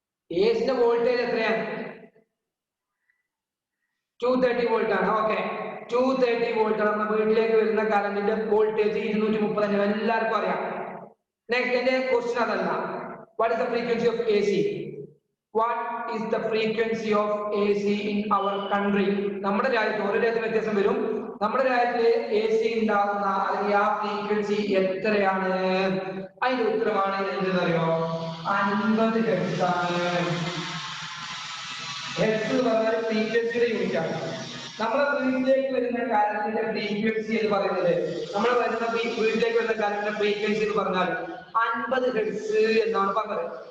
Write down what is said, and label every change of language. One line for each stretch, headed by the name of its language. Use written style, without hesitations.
Malayalam: ACന്റെ voltage എത്രയാണ്? 230 volt ആണ്. Okay, 230 volt നമ്മുടെ വീട്ടിലേക്ക് വരുന്ന കറണ്ടിന്റെ വോൾട്ടേജ് 235. എല്ലാവർക്കും അറിയാം. നെക്സ്റ്റ് എന്റെ ക്വസ്റ്റ്യൻ അതല്ല,
English: What is the frequency of AC? What is the frequency of AC in our country?
Malayalam: നമ്മുടെ രാജ്യത്ത് ഓരോ രാജ്യത്ത് വ്യത്യാസം വരും. നമ്മുടെ രാജ്യത്ത് AC ഉണ്ടാകുന്ന അല്ലെങ്കിൽ ആ ഫ്രീക്വൻസി എത്രയാണ്? അതിന്റെ ഉത്തരമാണ് എന്തെന്നറിയോ? 50 ഹെർട്സ് ആണ്. ഹെർട്സ് എന്ന് പറഞ്ഞാൽ ഫ്രീക്വൻസിയുടെ യൂണിറ്റ് ആണ്. നമ്മുടെ വീട്ടിലേക്ക് വരുന്ന കറന്റിന്റെ ഫ്രീക്വൻസി എന്ന് പറയുന്നത് വീട്ടിലേക്ക് വരുന്ന കറന്റിന്റെ ഫ്രീക്വൻസി എന്ന് പറഞ്ഞാൽ 50 ഹെർട്സ് എന്നാണ് പറഞ്ഞത്.